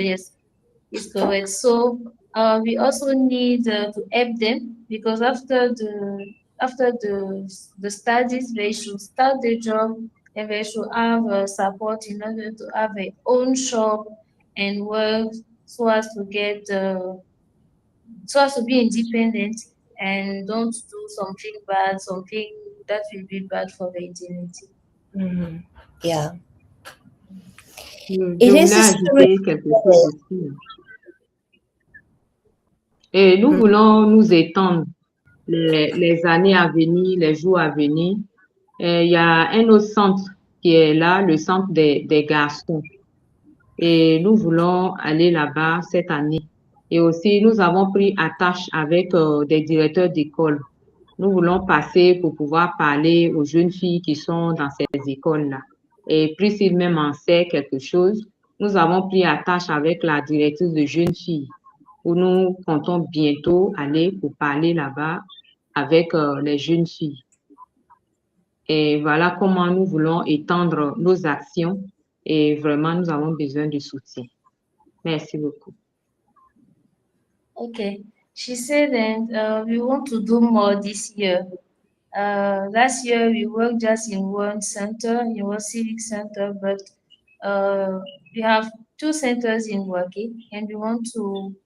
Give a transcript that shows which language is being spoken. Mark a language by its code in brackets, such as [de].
[en] Yes, is correct. So we also need to help them because after the studies, they should start the job and they should have support in order to have their own shop and work so as to get so as to be independent and don't do something bad, something that will be bad for the identity. Yeah. [fr] Je [en] It is [fr] voulais [en] a [fr] ajouter quelque chose aussi. Et nous voulons nous étendre les années à venir, les jours à venir. Il y a un autre centre qui est là, le centre des garçons. Et nous voulons aller là-bas cette année. Et aussi, nous avons pris attache avec des directeurs d'école. Nous voulons passer pour pouvoir parler aux jeunes filles qui sont dans ces écoles-là. Et puis, s'il même en sait quelque chose, nous avons pris attache avec la directrice de jeunes filles, où nous comptons bientôt aller pour parler là-bas avec les jeunes filles. Et voilà comment nous voulons étendre nos actions et vraiment, nous avons besoin de soutien. Merci beaucoup. Okay. [en] She said that we want to do more this year. Last year we worked just in one center, in one civic center, but we have two centers in Wake, and we want to.